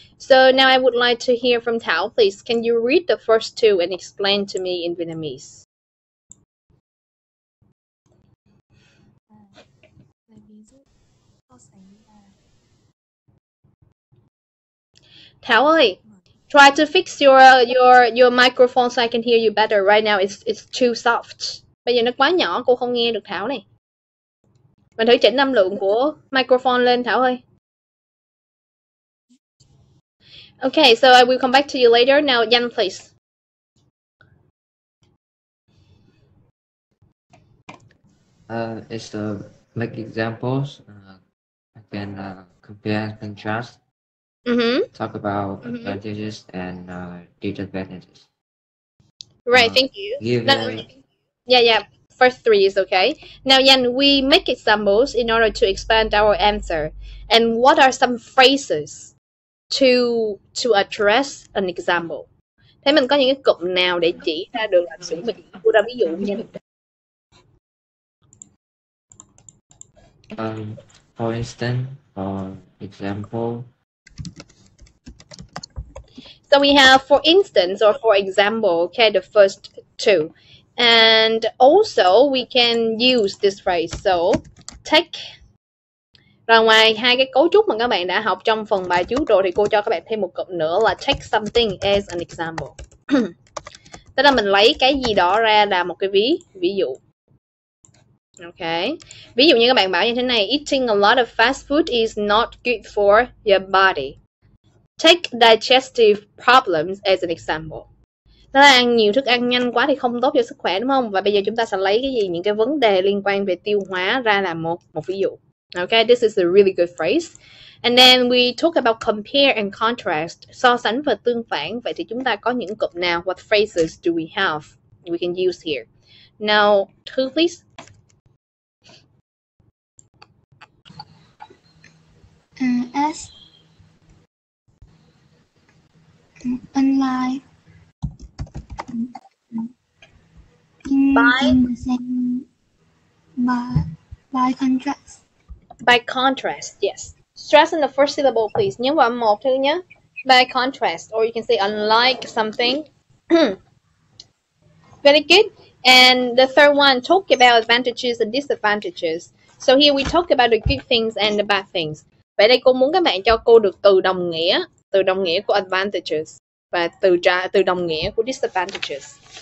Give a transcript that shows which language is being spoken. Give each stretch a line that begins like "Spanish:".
English: So now I would like to hear from Thảo, please. Can you read the first 2 and explain to me in Vietnamese? Thảo ơi, try to fix your microphone so I can hear you better. Right now it's too soft.
Vietnamese: Bây giờ nó quá nhỏ, cô không nghe được Thảo này. Mình thử chỉnh âm lượng của microphone lên Thảo ơi.
English: Okay, so I will come back to you later. Now, Yan, please. It's make examples. I can compare and contrast. Talk about advantages and disadvantages. Right, thank you. Give Yeah. First 3 is okay. Now, Yan, we make examples in order to expand our answer. And what are some phrases to address an example?
Vietnamese: Thế mình có những cái cụm nào để chỉ ra được làm sử mình đưa ra ví dụ nha.
English: For instance, for example. So we have for instance or for example, okay, the first two. And also we can use this phrase. So take.
Vietnamese: Rồi ngoài hai cái cấu trúc mà các bạn đã học trong phần bài trước rồi thì cô cho các bạn thêm một cụm nữa là
English: take something as an example.
Vietnamese: Tức là mình lấy cái gì đó ra là một cái ví dụ.
English: Ok.
Vietnamese: Ví dụ như các bạn bảo như thế này,
English: eating a lot of fast food is not good for your body. Take digestive problems as an example.
Vietnamese: Đó là ăn nhiều thức ăn nhanh quá thì không tốt cho sức khỏe đúng không? Và bây giờ chúng ta sẽ lấy cái gì, những cái vấn đề liên quan về tiêu hóa ra làm một ví dụ.
English: Okay, this is a really good phrase. And then we talk about compare and contrast,
Vietnamese: so sánh và tương phản. Vậy thì chúng ta có những cụm nào?
English: What phrases do we have we can use here? Now, Thư, please. As unlike in the same by contrast. By contrast, yes. Stress in the first syllable, please.
Vietnamese: Nhấn vào âm 1 Thư nhé.
English: By contrast, or you can say unlike something. Very good. And the third one, talk about advantages and disadvantages. So here we talk about the good things and the bad things.
Vietnamese: Vậy đây cô muốn các bạn cho cô được từ đồng nghĩa của advantages và từ đồng nghĩa của disadvantages.